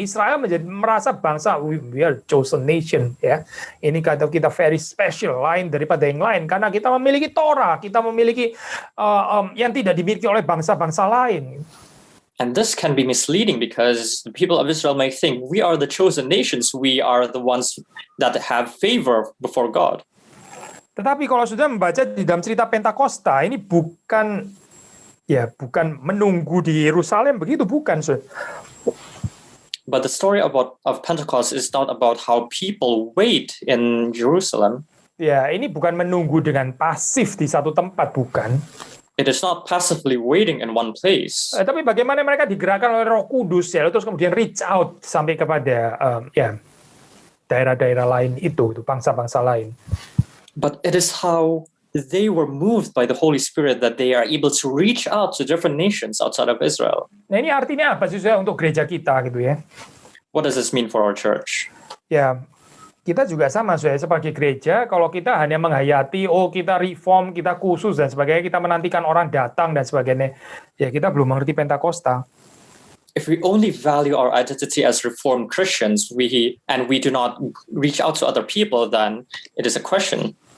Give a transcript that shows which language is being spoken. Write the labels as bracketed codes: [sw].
[id] Israel merasa bangsa [en] we are chosen nation [id] ya. Ini kata kita [en] very special, [id] lain daripada yang lain karena kita memiliki Torah, kita memiliki yang tidak dimiliki oleh bangsa-bangsa lain. [en] And this can be misleading because the people of Israel may think we are the chosen nations, we are the ones that have favor before God. [id] Tetapi kalau sudah membaca di dalam cerita Pentakosta, ini bukan menunggu di Yerusalem, begitu bukan. [en] But the story of Pentecost is not about how people wait in Jerusalem. [id] Ya, ini bukan menunggu dengan pasif di satu tempat, bukan. [en] It is not passively waiting in one place. [id] Tapi bagaimana mereka digerakkan oleh Roh Kudus ya, terus kemudian [en] reach out [id] sampai kepada daerah-daerah lain itu bangsa-bangsa lain. [en] But it is how they were moved by the Holy Spirit that they are able to reach out to different nations outside of Israel. [id] Nah, ini artinya apa sih untuk gereja kita gitu ya? [en] What does this mean for our church? [id] Ya, kita juga sama sebagai gereja, kalau kita hanya menghayati, kita reform, kita khusus dan sebagainya, kita menantikan orang datang dan sebagainya, ya kita belum mengerti Pentakosta. [en] if we only value our identity as Reformed Christians, we do not reach out to other people, then it is a question.